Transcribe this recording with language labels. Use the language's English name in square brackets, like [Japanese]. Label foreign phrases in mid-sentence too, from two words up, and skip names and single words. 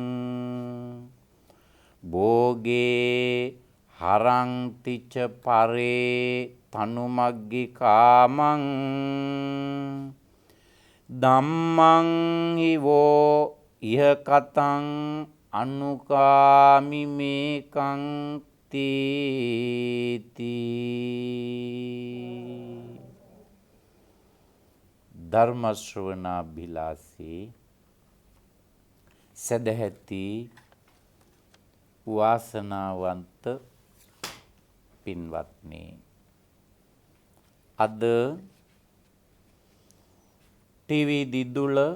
[Pali] භෝගේ හරංතිච පරේ තනුමග්ගි කාමං ධම්මං හිවෝ ඉහ කතං අනුකාමි මේකං තීති. [Sinhala] ධර්ම ශ්‍රවණාභිලාෂී සදැහැති වාසනාවන්ත පින්වත්නි, අද ටීවී දිදුල